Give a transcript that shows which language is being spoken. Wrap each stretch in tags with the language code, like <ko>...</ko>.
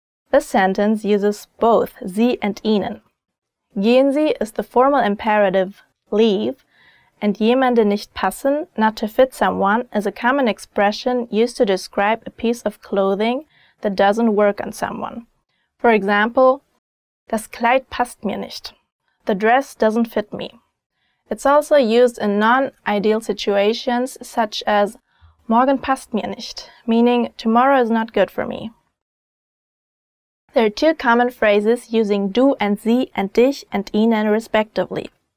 <en>This sentence uses both Sie and Ihnen. Gehen Sie is the formal imperative, leave, and</en> <de>jemanden nicht passen,</de> <en>not to fit someone, is a common expression used to describe a piece of clothing that doesn't work on someone.</en> <de>For example, das Kleid passt mir nicht.</de> <en>The dress doesn't fit me. It's also used in non-ideal situations such as</en> <de>morgen passt mir nicht,</de> <en>meaning tomorrow is not good for me. There are two common phrases using du and sie and dich and ihnen respectively.</en>